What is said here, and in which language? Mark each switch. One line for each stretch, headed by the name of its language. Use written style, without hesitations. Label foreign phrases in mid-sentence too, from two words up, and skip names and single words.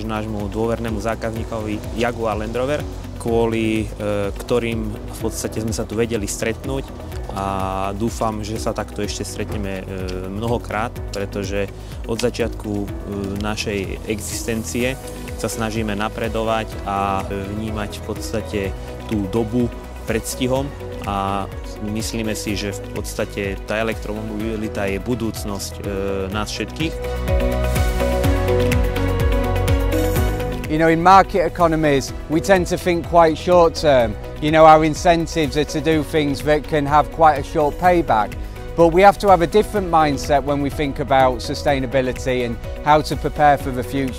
Slovak: nášmu dôvernému zákazníkovi Jaguar Land Rover, kvôli ktorým v podstate sme sa tu vedeli stretnúť a dúfam, že sa takto ešte stretneme mnohokrát, pretože od začiatku našej existencie sa snažíme napredovať a vnímať v podstate tú dobu predstihom a myslíme si, že v podstate tá elektromobilita je budúcnosť nás všetkých.
English: You know, in market economies, we tend to think quite short term. You know, our incentives are to do things that can have quite a short payback. But we have to have a different mindset when we think about sustainability and how to prepare for the future.